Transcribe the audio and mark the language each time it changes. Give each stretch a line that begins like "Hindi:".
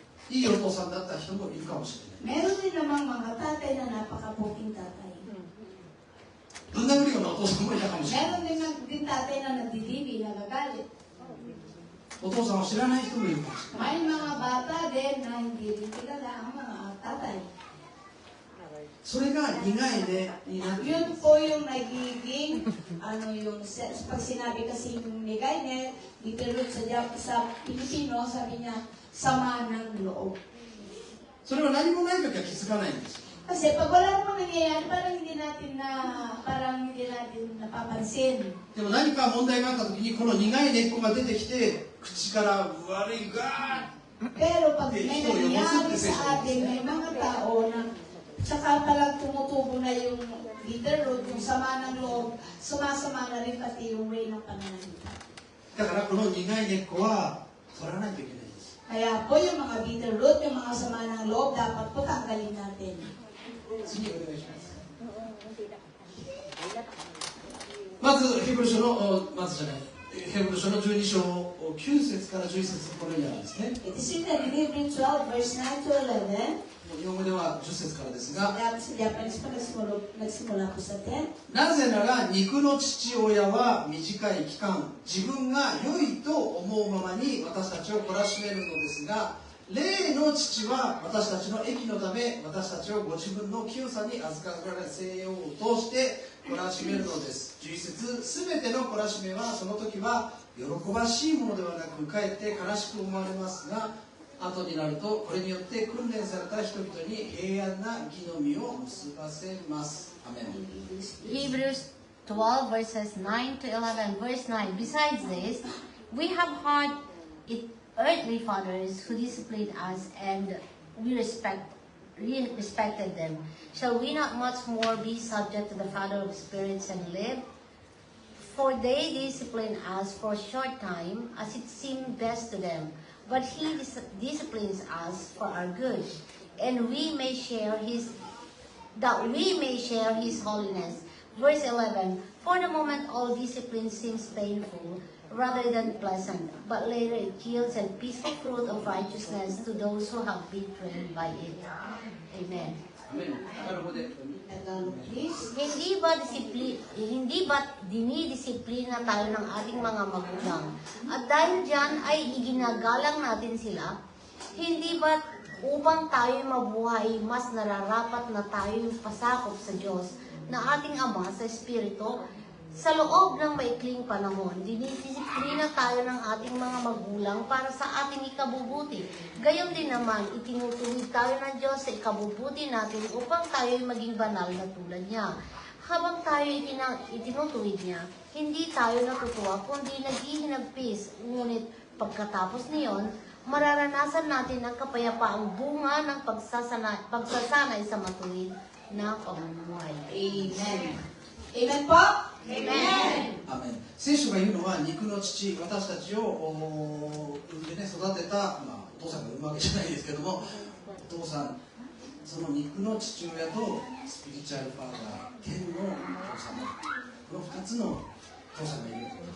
Japanese: いいお父さんだった人もいるかもしれない。
Filipino: Meron din namang mga tatay na napakabuting tatay.
Japanese: ぶん殴るようなお父さんもいたかもしれない。
Filipino: Meron din tatay na nagdidibi, nagagalit.
Japanese: お父さんを知らない人もいるかもしれない
Filipino: May mga bata din na hindi rin kilala ang mga tatay.
Japanese: それが苦いねになっている
Filipino: Yun po yung nagiging, pag sinabi kasi yung nigay niya, dito rin sa Pilipino, sabi niya, sama ng loob.
Japanese: それは何もない時は気づかないんですよ
Filipino: Kasi pag wala namang nangyayari, parang hindi natin napapansin.
Japanese: でも何か問題があった時にこの苦い根っこが出てきて口から悪いガーッ
Filipino: Pero pag may nangyayari sa atin, may mga tao na tsaka palang tumutubo na yung bitter root, yung sama ng loob, sumasama na rin pati yung way ng pananalita.
Japanese: だからこの苦い根っこは取らないといけないんです
Filipino: Kaya po yung mga bitter root, yung mga sama ng loob, dapat po tanggalin natin.
Japanese: 次お願いしますまずヘブル書のまずじゃないヘブル書の12章9節から11節このようにあるんですね
English: It is written in Hebrews 12, verse 9 to 11.
Japanese: 日本語では10節からですが
Filipino: Sa Japanese po, nagsimula po sa 10.
Japanese: なぜなら肉の父親は短い期間自分が良いと思うままに私たちを懲らしめるのですが霊の父は私たちの益のため私たちをご自分の清さに預からせようとして懲らしめるのです11節すべての懲らしめはその時は喜ばしいものではなくかえって悲しく思われますが後になるとこれによって訓練された人々に平安な義の実を結ばせますアメン
English: Hebrews 12 verses 9 to 11. Verse 9. Besides this, we have had earthly fathers who disciplined us and we respected them. Shall we not much more be subject to the Father of spirits and live? For they discipline us for a short time as it seemed best to them. But he disciplines us for our good, and we may share his holiness. Verse 11, for the moment all discipline seems painful rather than pleasant, but later it yields a peaceful fruit of righteousness to those who have been trained by it. Amen.
Japanese: アメンタガロ語で
English: Please.
Filipino: Hindi ba't dinidisiplina tayo ng ating mga magulang? At dahil dyan ay iginagalang natin sila? Hindi ba't upang tayo mabuhay, mas nararapat na tayo pasakop sa Diyos na ating Ama sa Espiritu? Sa loob ng maikling panahon, dinidisiplina tayo ng ating mga magulang para sa ating ikabubuti. Gayon din naman, itinutuwid tayo ng Diyos sa ikabubuti natin upang tayo maging banal na tulad niya. Habang tayo itinutuwid niya, hindi tayo natutuwa kundi naghihinagpis. Ngunit pagkatapos niyon, mararanasan natin ang kapayapaang bunga ng pagsasanay sa matuwid na pamumuhay. Amen. Amen po? Amen.
Japanese: アメン聖書が言うのは肉の父私たちを産んでね育てた、お父さんが産むわけじゃないですけどもお父さんその肉の父親とスピリチュアルファーザー天のお父様この2つのお父さんがいる